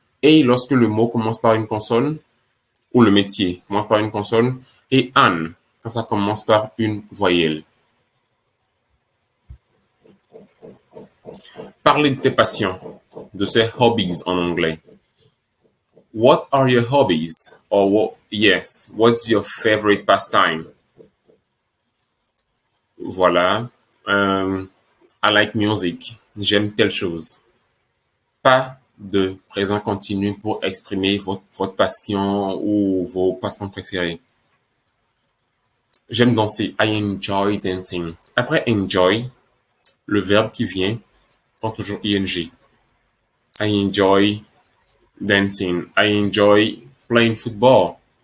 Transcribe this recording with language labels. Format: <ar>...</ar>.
<fr>A lorsque le mot commence par une consonne, ou le métier commence par une consonne, et an quand ça commence par une voyelle. Parlez de ses passions, de ses hobbies en anglais.</fr> <en>What are your hobbies? Or what's your favorite pastime?</en> <fr>Voilà.</fr> <en>I like music.</en> <fr>J'aime telle chose. Pas de présent continu pour exprimer votre passion ou vos passions préférées. J'aime danser.</fr> <en>I enjoy dancing.</en> <fr>Après enjoy, le verbe qui vient prend toujours ing.</fr> <en>I enjoy dancing. I enjoy playing football.</en>